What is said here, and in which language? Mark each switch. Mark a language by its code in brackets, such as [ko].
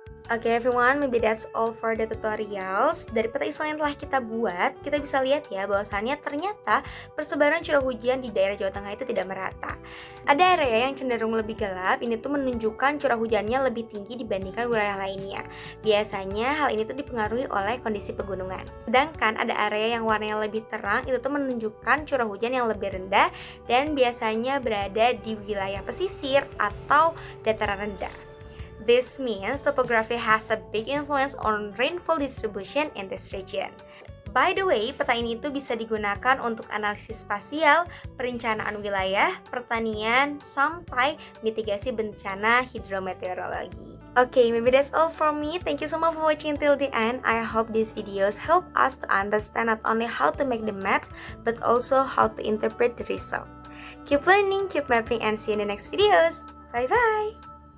[en] Oke everyone, maybe that's all for the tutorials. [id] Dari peta Isoline yang telah kita buat, kita bisa lihat ya bahwasannya ternyata persebaran curah hujan di daerah Jawa Tengah itu tidak merata. Ada area yang cenderung lebih gelap, ini tuh menunjukkan curah hujannya lebih tinggi dibandingkan wilayah lainnya. Biasanya hal ini tuh dipengaruhi oleh kondisi pegunungan. Sedangkan ada area yang warnanya lebih terang, itu tuh menunjukkan curah hujan yang lebih rendah dan biasanya berada di wilayah pesisir atau dataran rendah. [en] This means topography has a big influence on rainfall distribution in this region. By the way, [id] peta ini itu bisa digunakan untuk analisis spasial, perencanaan wilayah, pertanian, sampai mitigasi bencana hidrometeorologi. [en] Okay, maybe that's all from me. Thank you so much for watching till the end. I hope these videos help us to understand not only how to make the maps, but also how to interpret the result. Keep learning, keep mapping, and see you in the next videos. Bye-bye!